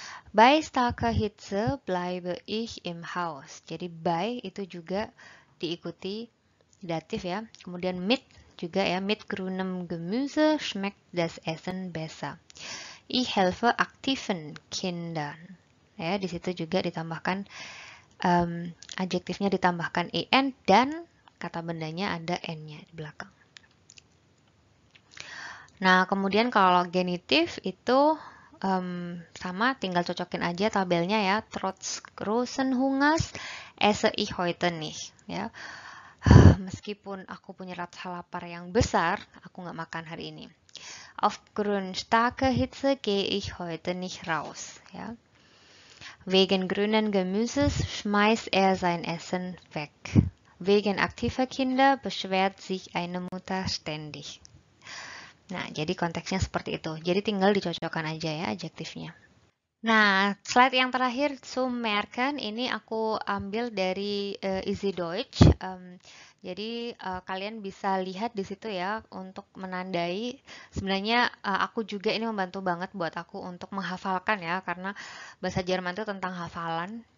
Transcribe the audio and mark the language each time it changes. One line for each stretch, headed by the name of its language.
German: Bei starker Hitze bleibe ich im Haus.
Indonesian: Jadi bei itu juga diikuti datif ya. Kemudian mit juga ya.
German: Mit grünem Gemüse schmeckt das Essen besser. Ich helfe aktiven Kindern.
Indonesian: Ya, di situ juga ditambahkan adjektifnya ditambahkan en dan kata bendanya ada n-nya di belakang. Nah, kemudian kalau genitif itu sama, tinggal cocokin aja tabelnya ya.
German: Trotz großen Hungers esse ich heute nicht.
Indonesian: Ya. Meskipun aku punya rasa lapar yang besar, aku nggak makan hari ini.
German: Aufgrund starker Hitze gehe ich heute nicht raus. Ja. Wegen grünen Gemüses schmeißt er sein Essen weg. Wegen aktiver Kinder beschwert sich eine Mutter ständig.
Indonesian: Nah, jadi konteksnya seperti itu. Jadi tinggal dicocokkan aja ya adjektifnya. Nah, slide yang terakhir, merken, ini aku ambil dari Easy Deutsch. Jadi kalian bisa lihat di situ ya untuk menandai. Sebenarnya aku juga ini membantu banget buat aku untuk menghafalkan ya, karena bahasa Jerman itu tentang hafalan.